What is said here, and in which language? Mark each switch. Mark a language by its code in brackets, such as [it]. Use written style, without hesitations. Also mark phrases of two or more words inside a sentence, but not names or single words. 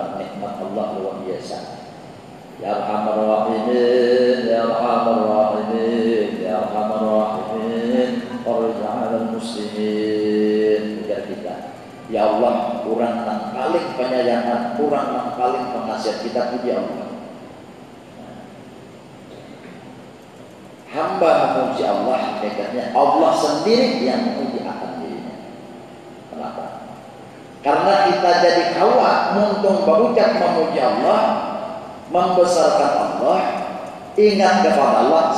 [bjn] Karena nikmat Allah luar biasa. [ar] يا أرحم الراحمين، يا أرحم الراحمين، يا أرحم الراحمين, Ya Arhamar Rahimin, وارحم المسلمين. [bjn] Ujar kita, ya Allah, kurang nang paling penyayangan, kurang nang paling penasihat kita, puji Allah. Hamba memuji Allah, hakikatnya Allah sendiri yang memuji akan dirinya. Kenapa? Karena kita jadi kawan, muntung berucap memuji Allah, membesarkan Allah, ingat kepada Allah.